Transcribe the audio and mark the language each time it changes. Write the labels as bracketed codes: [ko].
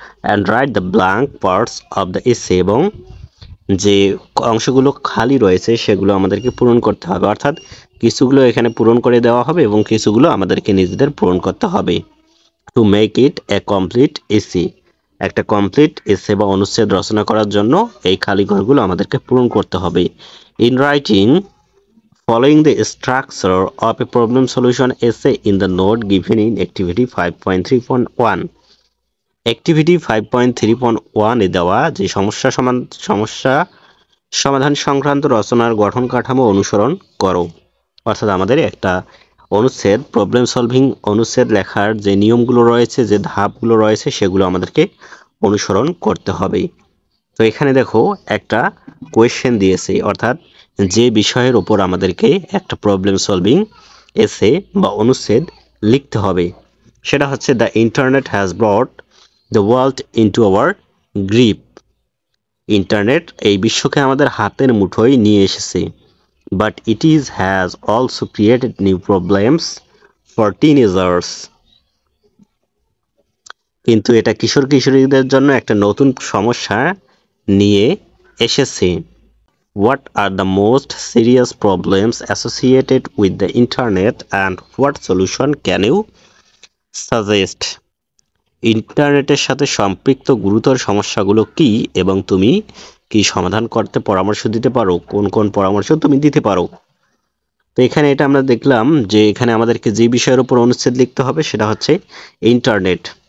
[en] and write the blank parts of the essay, [bn] এবং যে অংশগুলো খালি রয়েছে সেগুলো আমাদেরকে পূরণ করতে হবে। অর্থাৎ কিছুগুলো এখানে পূরণ করে দেওয়া হবে এবং কিছুগুলো আমাদেরকে নিজেদের পূরণ করতে হবে। [en] to make it a complete essay, [bn] একটা কমপ্লিট এসে বা অনুচ্ছেদ রচনা করার জন্য এই খালি ঘরগুলো আমাদেরকে পূরণ করতে হবে। [en] in writing following the structure of a problem solution essay in the note given in activity 5.3.1 activity 5.3.1 [bn] এ দেওয়া যে সমস্যা সমাধান সংক্রান্ত রচনার গঠন কাঠামো অনুসরণ করো। অর্থাৎ আমাদের একটা অনুচ্ছেদ, প্রবলেম সলভিং অনুচ্ছেদ লেখার যে নিয়মগুলো রয়েছে, যে ধাপগুলো রয়েছে, সেগুলো আমাদেরকে অনুসরণ করতে হবে। তো এখানে দেখো একটা কোয়েশ্চেন দিয়েছে, অর্থাৎ যে বিষয়ের উপর আমাদেরকে একটা প্রবলেম সলভিং এসে বা অনুচ্ছেদ লিখতে হবে সেটা হচ্ছে [en] The internet has brought the world into our grip. [bn] Internet এই বিশ্বকে আমাদের হাতের মুঠোয় নিয়ে এসেছে। [en] But it has also created new problems for teenagers. [bn] কিন্তু এটা কিশোর কিশোরীদের জন্য একটা নতুন সমস্যা নিয়ে এসেছে। [en] What are the most serious problems associated with the internet and what solution can you suggest? [bn] ইন্টারনেটের সাথে সম্পৃক্ত গুরুতর সমস্যাগুলো কি এবং তুমি কি সমাধান করতে পরামর্শ দিতে পারো? কোন কোন পরামর্শ তুমি দিতে পারো? তো এখানে এটা আমরা দেখলাম যে এখানে আমাদেরকে যে বিষয়ের উপর অনুচ্ছেদ লিখতে হবে সেটা হচ্ছে ইন্টারনেট।